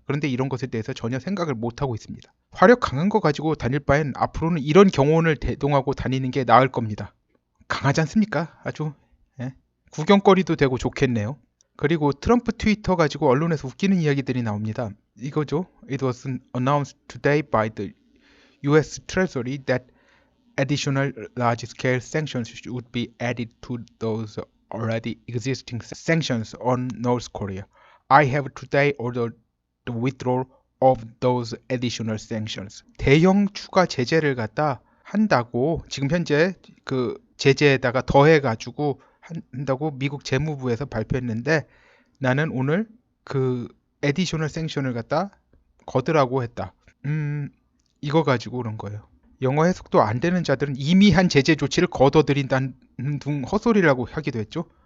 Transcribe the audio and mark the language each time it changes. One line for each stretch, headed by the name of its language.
Korean: 그런데 이런 것에 대해서 전혀 생각을 못하고 있습니다. 화력 강한 거 가지고 다닐 바엔 앞으로는 이런 경호원을 대동하고 다니는 게 나을 겁니다. 강하지 않습니까? 아주 구경거리도 되고 좋겠네요. 그리고 트럼프 트위터 가지고 언론에서 웃기는 이야기들이 나옵니다. 이거죠.
English: It was announced today by the US Treasury that additional large-scale sanctions would be added to those already existing sanctions on North Korea. I have today ordered the withdrawal of those additional sanctions.
Korean: 대형 추가 제재를 갖다 한다고 지금 현재 그 제재에다가 더해가지고 한다고 미국 재무부에서 발표했는데 나는 오늘 그 additional sanction을 갖다 거두라고 했다. 이거 가지고 그런 거예요. 영어 해석도 안 되는 자들은 이미 한 제재 조치를 거둬들인다는 등 헛소리라고 하기도 했죠.